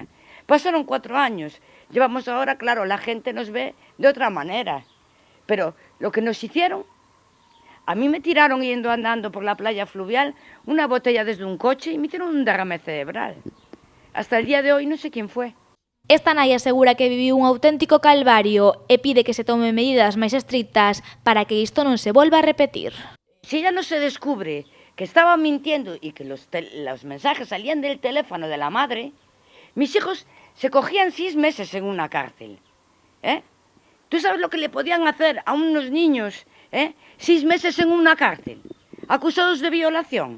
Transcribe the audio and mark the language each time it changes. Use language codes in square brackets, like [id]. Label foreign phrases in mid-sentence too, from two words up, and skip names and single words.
[es] Pasaron 4 años. Llevamos ahora, claro, la gente nos ve de otra manera. Pero lo que nos hicieron, a mí me tiraron yendo andando por la playa fluvial una botella desde un coche y me hicieron un derrame cerebral. Hasta el día de hoy no sé quién fue. [gl] Esta nai asegura que viviu un auténtico calvario e pide que se tomen medidas máis estrictas para que isto non se volva a repetir. [es] Si ella no se descubre que estaba mintiendo y que los mensajes salían del teléfono de la madre, mis hijos se cogían 6 meses en una cárcel. ¿Tú sabes lo que le podían hacer a unos niños 6 meses en una cárcel, acusados de violación?